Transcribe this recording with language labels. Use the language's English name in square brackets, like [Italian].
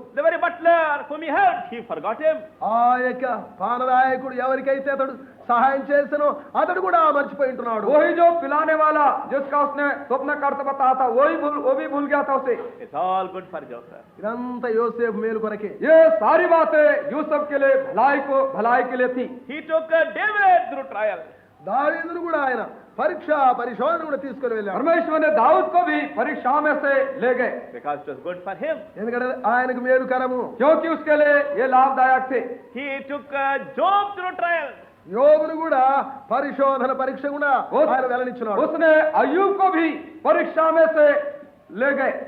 [English] The very butler whom he helped, he forgot him. [Telugu] ఆ యొక్క పానదాయకుడు ఎవరికైతే అతడు సహాయం చేసనో అతడు కూడా మర్చిపోయి ఉంటున్నాడు. [Hindi] वही जो पिलाने वाला जिसका उसने स्वप्न का अर्थ बताया था वो भी भूल गया था उसे। [English] It's all good for Joseph. [Telugu] ఇదంతా యోసేపు మేలు కొరకే. [Hindi] ये सारी बातें यूसुफ के लिए भलाई के लिए थी। [English] He took David through trial. [Telugu] దావీదును కూడా ఆయన పరిశోధన కూడా తీసుకొని వెళ్ళాడు. [Hindi] परमेश्वर ने दाऊद को भी परीक्षा में से ले गए, [English] Because it was good for him. [Telugu] ఎందుకంటే ఆయనకు మేలుకరము. [Hindi] क्योंकि उसके लिए ये लाभदायक थे। [English] He took Job through trial. [Telugu] యోబును కూడా పరీక్ష కూడా ఆయన వెళ్ళనిచ్చున్నాడు. [Hindi] उसने अय्यूब को भी परीक्षा में से ले गए।